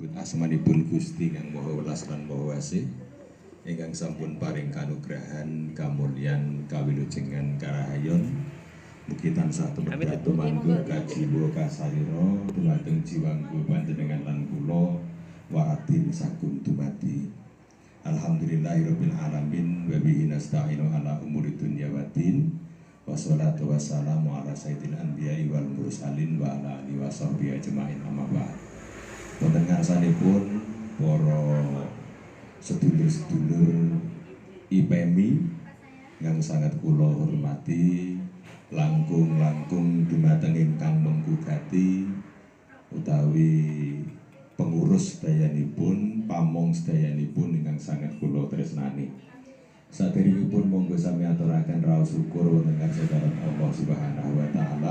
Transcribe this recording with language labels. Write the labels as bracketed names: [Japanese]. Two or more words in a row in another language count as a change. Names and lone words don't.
[Javanese] asmanipun Gusti kang Maha Welas lan Maha Wasih ingkang sampun paring kanugrahan kamulyan kawilujengan karahayon mugi tansah tumebak tumanggung kajiwa kasarira dumateng jiwangku panjenengan lan kula wa'atin sagung dumadi. [Arabic] الحمد لله رب العالمين وبه نستعين على أمور الدنيا والدين. والصلاة والسلام على سيد الأنبياء والمرسلين وعلى آله وصحبه أجمعين أما بعد. [Javanese] Wonten ngarsanipun para sedulur-sedulur IPMI [Indonesian] yang sangat [Javanese] kula hormati, langkung-langkung dumateng ingkang menggugati utawi pengurus sedayanipun, pamong sedayanipun ingkang sangat kula tresnani. Saderengipun monggo sami aturaken raos syukur wonten kadharan [Arabic] الله سبحانه وتعالى.